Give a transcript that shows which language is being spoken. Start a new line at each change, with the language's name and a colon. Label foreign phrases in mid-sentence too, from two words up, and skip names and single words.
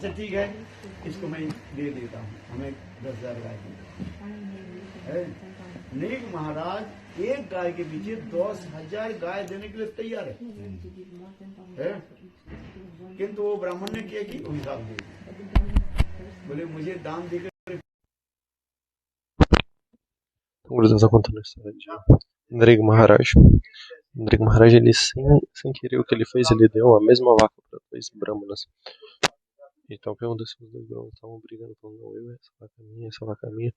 Hindi: अच्छा ठीक है, इसको मैं दे देता हूँ, हमें 10,000 गाय है। नेक महाराज एक गाय के पीछे 10,000 गाय देने के लिए तैयार है? किंतु वो ब्राह्मण ने क्या की? हिसाब दे बोले मुझे दान देकर
Portuguese: Vamos a contar a história de Ndrig Maharaj. Ndrig Maharaj, ele sem querer o que ele fez, ele deu a mesma vaca para dois brahmanas. Então o que aconteceu? Os dois brahmanas estavam brigando, falando, não, essa vaca é minha.